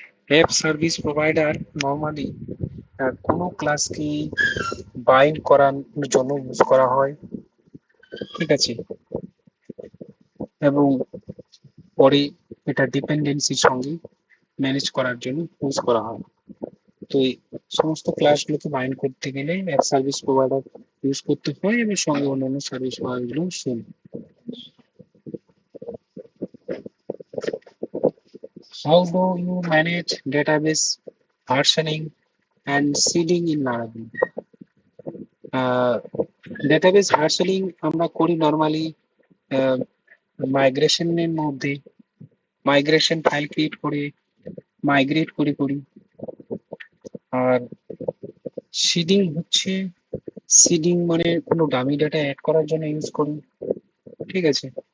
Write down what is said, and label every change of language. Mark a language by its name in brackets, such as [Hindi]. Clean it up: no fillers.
[Bangla] App service provider normally কোনো ক্লাসকে bind করার জন্য ইউজ করা হয়, ঠিক আছে, এবং পরে এটা ডিপেন্ডেন্সির সঙ্গে ম্যানেজ করার জন্য ইউজ করা হয়। তো এই সমস্ত ক্লাসগুলোকে বাইন্ড করতে গেলে অ্যাপ সার্ভিস প্রোভাইডার ইউজ করতে হয় এবং সঙ্গে অন্যান্য service প্রোভাইডারগুলো same. [English] How do you manage database versioning and seeding in Laravel? [Bangla] Database versioning আমরা করি নর্মালি মাইগ্রেশনের মধ্যে, মাইগ্রেশন ফাইল ক্রিয়েট করে মাইগ্রেট করি। আর সিডিং হচ্ছে, সিডিং মানে কোনো ডামি ডাটা অ্যাড করার জন্য ইউজ করি, ঠিক আছে।